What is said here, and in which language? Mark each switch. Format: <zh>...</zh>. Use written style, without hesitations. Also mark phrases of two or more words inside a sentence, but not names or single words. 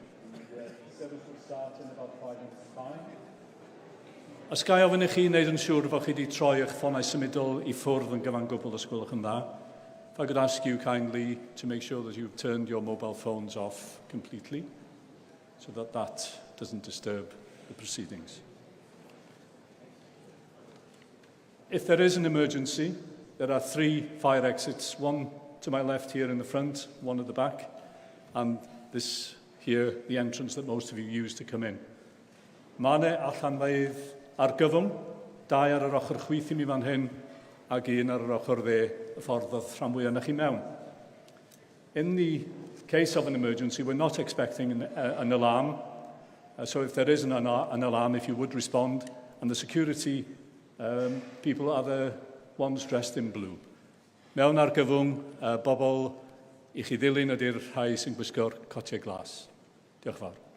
<en>Sefyll will start in about 5 minutes time.</en> <cy>Os gai ofyn I chi wneud yn siŵr fod chi wedi troi eich ffonau symudol I ffwrdd yn gyfan gwbl os gwelwch yn dda.</cy> <en>If I could ask you kindly to make sure that you've turned your mobile phones off completely so that that doesn't disturb the proceedings. If there is an emergency, there are 3 fire exits, one to my left here in the front, one at the back, and this here, the entrance that most of you use to come in.</en> <cy>Mae 'na allanfeydd ar gyfwng, 2 ar yr ochr chwith I mi fan hyn, ac 1 ar yr ochr dde, y ffordd oedd rhan fwy yna chi mewn.</cy> <en>In the case of an emergency, we're not expecting an alarm, so if there is an alarm, if you would respond, and the security people are the ones dressed in blue.</en> <cy>Mewn ar gyfwng, bobl I chi ddilyn ydy'r rhai sy'n gwisgo'r cotiau glas. Diolch yn fawr.</cy>